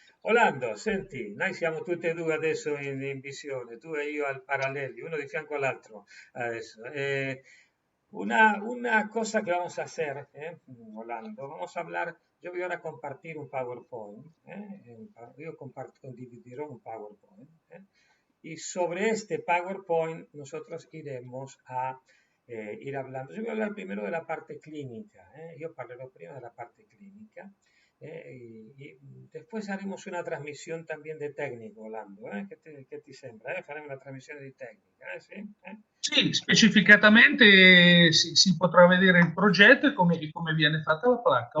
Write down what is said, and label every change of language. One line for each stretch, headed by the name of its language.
Italian: Orlando, senti, noi siamo tutti e due adesso in visione, tu e io al paralleli, uno di fianco all'altro adesso.
Spanish: Una cosa que vamos a hacer, Orlando, vamos a hablar, yo voy ahora a compartir un PowerPoint,
Italian: yo condividiré un PowerPoint,
Spanish: y sobre este PowerPoint nosotros iremos a ir hablando. Yo voy a hablar primero de la parte clínica,
Italian: yo parlerò prima de la parte clínica,
Spanish: y después haremos una transmisión también de técnico, Orlando,
Italian: che ti sembra? Faremo una trasmissione di tecnica, sì? Sì, specificatamente si potrà vedere il progetto e come viene fatta la placca.